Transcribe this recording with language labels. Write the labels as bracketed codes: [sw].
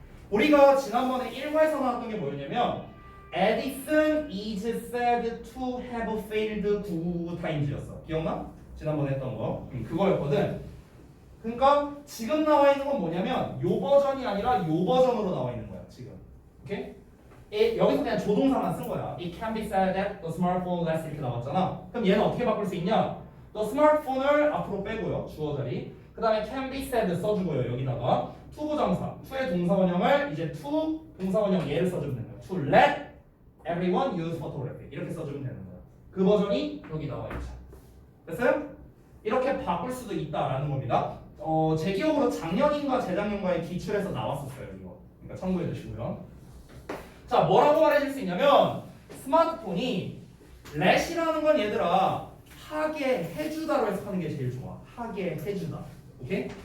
[ko] 우리가 지난번에 1과에서 나왔던 게 뭐였냐면 [en] Edison is said to have failed 9times [ko] 였어. 기억나? 지난번에 했던 거. 그거였거든. 그러니까 지금 나와 있는 건 뭐냐면 요 버전이 아니라 요 버전으로 나와 있는 거야. 지금. 오케이? 여기서 그냥 조동사만 쓴 거야. [en] It can be said that the smartphone less [ko] 이렇게 나왔잖아. 그럼 얘는 어떻게 바꿀 수 있냐? The smartphone을 앞으로 빼고요. 주어 자리. 그 다음에 can be said 써주고요. 여기다가 투부정사, to의 동사원형을 이제 to 동사원형 얘를 써주면 되는 거야. [en] To let everyone use photography [ko] 이렇게 써주면 되는 거야. 그 버전이 여기 나와 있죠. 됐어요? 이렇게 바꿀 수도 있다라는 겁니다. 제 기억으로 작년인가 재작년가에 기출에서 나왔었어요. 이거. 그러니까 참고해 주시고요. 자, 뭐라고 말해줄 수 있냐면 스마트폰이 let이라는 건 얘들아 하게 해주다로 해석하는 게 제일 좋아. 하게 해주다. 오케이?